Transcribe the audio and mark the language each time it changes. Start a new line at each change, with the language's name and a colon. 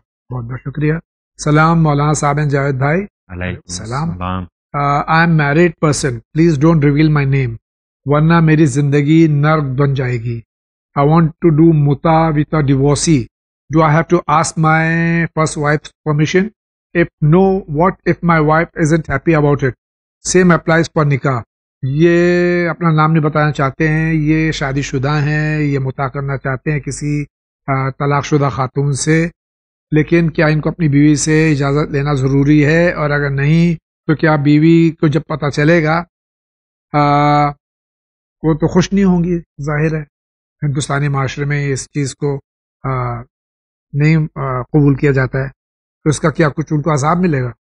Urdu: بہت بہت شکریہ. سلام مولانا صاحب جاوید بھائی. علیکم السلام.
English: I am married person, please don't reveal my name,
Urdu: ورنہ میری زندگی نرک بن جائے گی.
English: I want to do متا with a divorcee. Do I have to ask my first wife permission? if no, what if my wife isn't happy about it? Same applies for nikah.
Urdu: یہ اپنا نام نہیں بتانا چاہتے ہیں، یہ شادی شدہ ہیں، یہ متع کرنا چاہتے ہیں کسی طلاق شدہ خاتون سے، لیکن کیا ان کو اپنی بیوی سے اجازت لینا ضروری ہے؟ اور اگر نہیں تو کیا بیوی کو جب پتہ چلے گا وہ تو خوش نہیں ہوں گی؟ ظاہر ہے ہندوستانی معاشرے میں اس چیز کو نہیں قبول کیا جاتا ہے، تو اس کا کیا کچھ ان کو عذاب ملے گا؟